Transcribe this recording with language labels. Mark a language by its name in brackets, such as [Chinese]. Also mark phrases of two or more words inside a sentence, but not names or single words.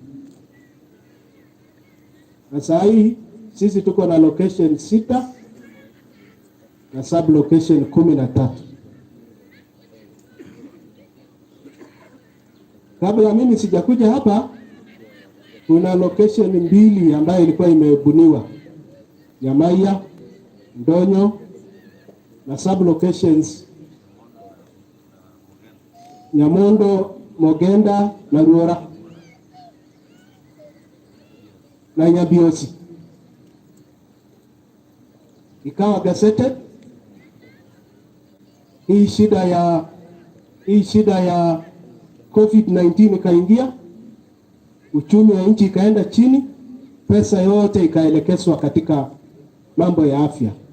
[Swahili] Na saa hii sisi tuko na location 6 na sub location 13. Kabla mimi sijakuja hapa, kuna location 2 ambayo ilikuwa imebuniwa. Nyamaiya, Ndonyo na sub locations Nyamondo, Mogenda na Ruora na Nyabiosi. Ikawa gazetted. Hii shida ya COVID-19 ikaingia, uchumi wa nchi ikaenda chini, pesa yote ikaelekezwa katika mambo ya afya,